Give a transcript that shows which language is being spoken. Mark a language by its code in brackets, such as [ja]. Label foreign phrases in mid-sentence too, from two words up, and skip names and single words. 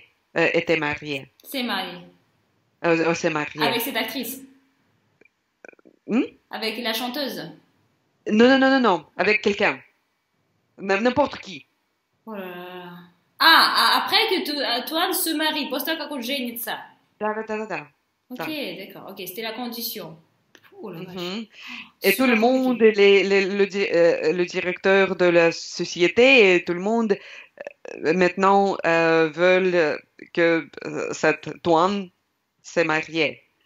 [fr] C'est marié. C'est marié. Avec cette actrice. Avec la chanteuse. Non. Avec quelqu'un. N'importe qui. Oh là là. Après que Toine se marie, [ru] после того, как он женится. Да. [fr] Ok, d'accord. Ok, c'était la condition. Oh la vache. Et tout le monde, le directeur de la société et tout le monde maintenant veulent que cette Toine se marie.